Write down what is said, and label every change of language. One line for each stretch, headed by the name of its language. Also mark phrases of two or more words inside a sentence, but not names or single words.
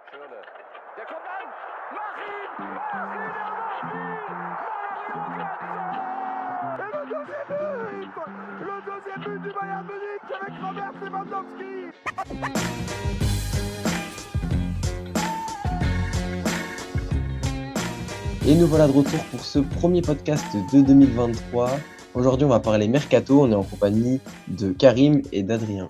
German: Müller. Der kommt an! Mach ihn! Mach ihn!
French: Le deuxième but du Bayern Munich avec Robert Lewandowski. Et nous voilà de retour pour ce premier podcast de 2023. Aujourd'hui, on va parler Mercato. On est en compagnie de Karim et d'Adrien.